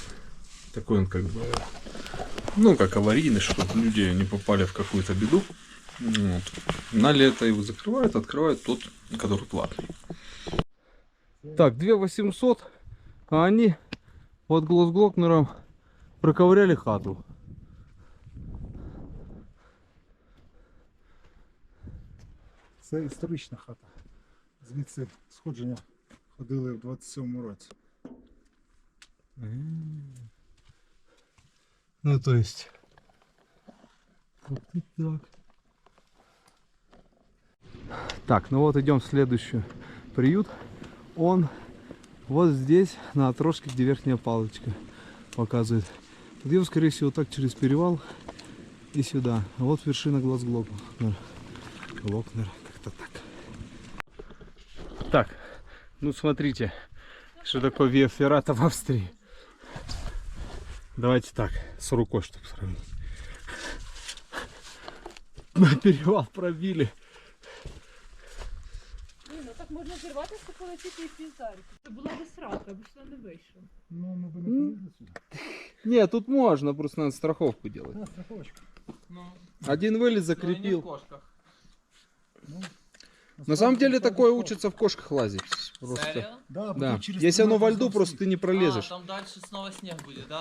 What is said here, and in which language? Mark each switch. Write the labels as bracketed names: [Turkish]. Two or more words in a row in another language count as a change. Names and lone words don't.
[Russian] Такой он как бы, ну как аварийный, чтобы люди не попали в какую-то беду. Вот. На лето его закрывают, открывают тот, который платный. Так, 2800, а они под Глокнером проковыряли хату. [Ukrainian] Це історична хата. Звідси сходження ходили в 27-му році. [Russian] Ну, то есть... Вот и так. Так, ну вот идем в следующий приют. Он вот здесь, на отрожке, где верхняя палочка показывает. Идем, скорее всего, так через перевал и сюда. А вот вершина Глокнер. Глокнер, как-то так. Так, ну смотрите, что такое Виа Феррата в Австрии. Давайте так, с рукой, чтобы сравнить. На перевал пробили. [Ukrainian] Ні, ну так можна зірватися, полетіти і піздарити. Це була би срака, аби сюди не вийшов. Ну, ми б не полізли сюди. [Russian] Нет, тут можно, просто надо страховку делать. [Ukrainian] Та, страховочка. [Russian] Один вылез закрепил. Ну, На самом деле такое учится в кошках лазить. Просто. Серия? Да, Да. тут через Если оно во туннель льду, просто ты не пролезешь. А, там дальше снова снег будет, да?